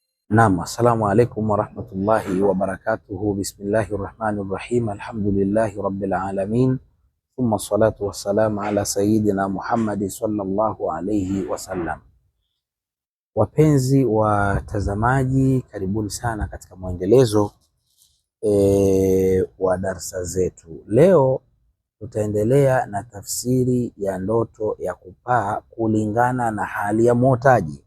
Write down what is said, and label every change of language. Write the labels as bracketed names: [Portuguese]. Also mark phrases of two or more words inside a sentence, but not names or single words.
[Arabic] نعم، السلام عليكم ورحمة الله وبركاته. بسم الله الرحمن الرحيم. الحمد لله رب العالمين، ثم الصلاة والسلام على سيدنا محمد صلى الله عليه وسلم. [Swahili] Wapenzi watazamaji, karibuni sana katika mwendelezo wa darsa zetu. Leo tutaendelea na tafsiri ya ndoto ya kupaa kulingana na hali ya muotaji.